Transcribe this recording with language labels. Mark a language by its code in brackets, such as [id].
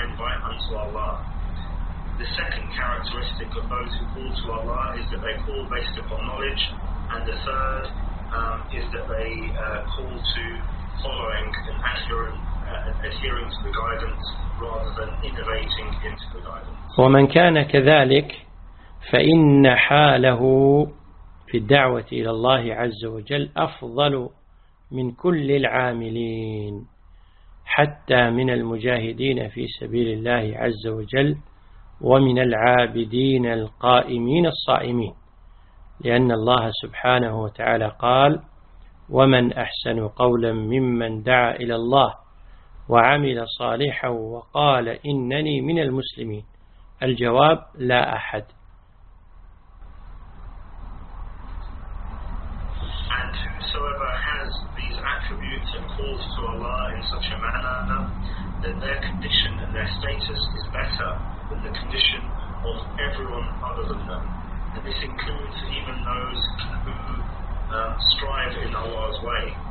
[en] I invite unto Allah. The second characteristic of those who call to Allah is that they call based upon knowledge, and the third is that they call to following and adhering to the guidance rather than innovating into the guidance. [ar] ومن كان كذلك فإن حاله في الدعوة إلى الله عز وجل أفضل من كل العاملين حتى من المجاهدين في سبيل الله عز وجل ومن العابدين القائمين الصائمين لأن الله سبحانه وتعالى قال ومن أحسن قولا ممن دعا إلى الله وعمل صالحا وقال إنني من المسلمين الجواب لا أحد. [en] And whosoever has these attributes and calls to Allah in such a manner that their condition and their status is better than the condition of everyone other than them. And this includes even those who strive in Allah's way.